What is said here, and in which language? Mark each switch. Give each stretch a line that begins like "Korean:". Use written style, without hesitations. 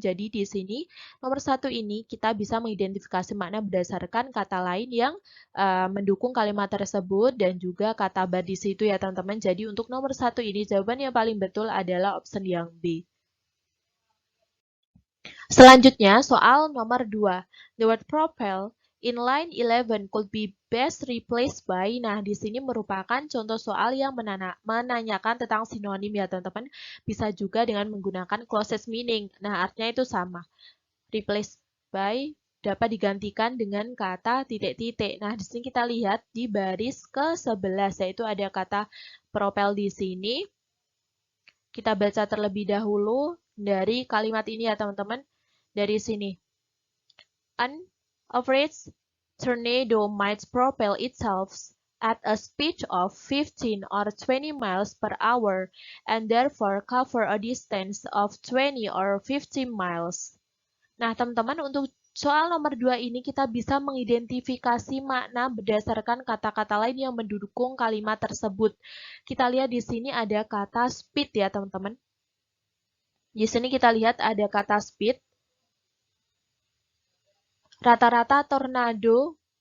Indonesian: Jadi di sini nomor 1 ini kita bisa mengidentifikasi makna berdasarkan kata lain yang mendukung kalimat tersebut dan juga kata but di situ ya teman-teman. Jadi untuk nomor 1 ini jawaban yang paling betul adalah option yang B. Selanjutnya soal nomor 2.
English: The word propel in line 11 could be best replaced by.
Indonesian: Nah, di sini merupakan contoh soal yang menanyakan tentang sinonim ya, teman-teman. Bisa juga dengan menggunakan
English: closest meaning.
Indonesian: Nah, artinya itu sama.
English: Replace by
Indonesian: dapat digantikan dengan kata titik-titik. Nah, di sini kita lihat di baris ke-11 yaitu ada kata propel di sini. Kita baca terlebih dahulu dari kalimat ini ya, teman-teman. Dari sini.
English: An average tornado might propel itself at a speed of 15 or 20 miles per hour and therefore cover a distance of 20 or 15 miles.
Indonesian: Nah, teman-teman, untuk soal nomor 2 ini kita bisa mengidentifikasi makna berdasarkan kata-kata lain yang mendukung kalimat tersebut. Kita lihat di sini ada kata speed ya, teman-teman. Di sini kita lihat ada kata speed. Rata-rata tornado